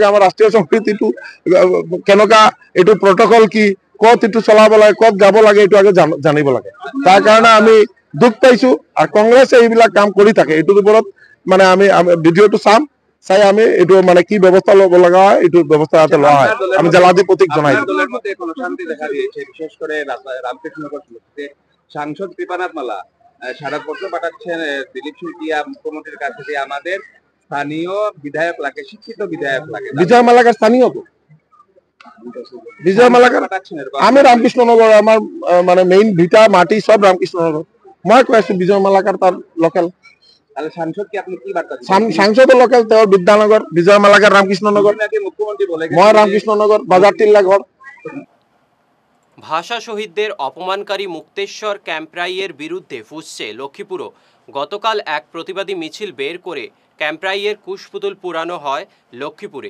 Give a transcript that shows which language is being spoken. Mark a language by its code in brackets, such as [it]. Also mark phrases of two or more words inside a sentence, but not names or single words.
[as] আমাৰ ৰাষ্ট্ৰীয় সংগীত এইটো কেনেকুৱা, এইটো প্ৰটকল কি, কত এইটো চলাব লাগে, কত গাব লাগে, এইটো আগে জানিব লাগে। তাৰ কাৰণে আমি দুখ পাইছো। আৰু কংগ্ৰেছে এইবিলাক কাম কৰি থাকে। এইটোৰ ওপৰত মানে আমি ভিডিঅ'টো চাই আমি এইটো মানে কি ব্যৱস্থা ল'ব লগা হয়, এইটো ব্যৱস্থা যাতে লোৱা হয় আমি জেলাধিপতিক জনাই দিম। [bn] বিশেষ করে রামকৃষ্ণনগর সাংসদ কৃপানাথ মালা স্মারকপত্র পাঠাচ্ছেন দিলীপ সিংহিয়া মুখ্যমন্ত্রীর কাছে যে আমাদের স্থানীয় বিধায়ক লাগে, শিক্ষিত বিধায়ক লাগে। বিজয় মালাকার স্থানীয় তো বিজয় মালাকার, আমি রামকৃষ্ণনগর, আমার মানে মেইন ভিটা মাটি সব রামকৃষ্ণনগর। [as] মই কৈ আছো বিজয় মালাকার তার লোকেল। [bn] সাংসদ কি আপনি কি বার্তা [as] সাংসদ লোকেল, তেওঁৰ বিদ্যানগর। বিজয় মালাকার রামকৃষ্ণনগর, [bn] মুখ্যমন্ত্রী বলে [as] মই রামকৃষ্ণনগর বাজার টিল্লা ঘর। [bn] ভাষা শহীদদের অপমানকারী মুক্তেশ্বর ক্যাম্পরাইয়ের বিরুদ্ধে ফুঁসছে লক্ষ্মীপুরও। গতকাল এক প্রতিবাদী মিছিল বের করে ক্যাম্পরাইয়ের কুশপুতুল পুরানো হয় লক্ষ্মীপুরে।